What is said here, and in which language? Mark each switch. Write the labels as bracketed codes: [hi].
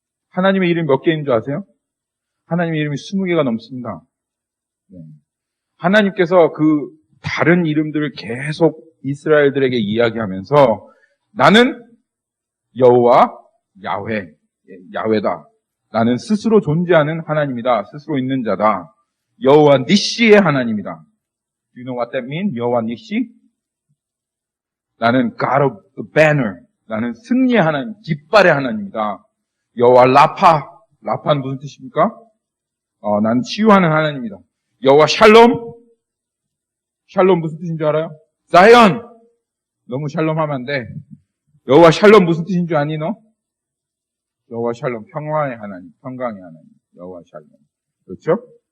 [ko] 하나님의 이름이 몇 개 있는 줄 아세요? 하나님의 이름이 20개가 넘습니다. 네. 하나님께서 그 다른 이름들을 계속 이스라엘들에게 이야기하면서 나는 여호와 야훼다. 나는 스스로 존재하는 하나님이다. 스스로 있는 자다. 여호와 니시의 하나님이다. [en] Do you know what that means? [ko] 여호와 니시? [en] 나는 God of the banner. [ko] 나는 승리의 하나님, 깃발의 하나님이다. 여호와 라파는 무슨 뜻입니까? 나는 치유하는 하나님이다. 여호와 샬롬 무슨 뜻인 줄 알아요? 자이언! 너무 샬롬하면 안 돼. 여호와 샬롬 무슨 뜻인 줄 아니 너? 여호와 샬롬, 평화의 하나님, 평강의 하나님. 여호와 샬롬. 그렇죠?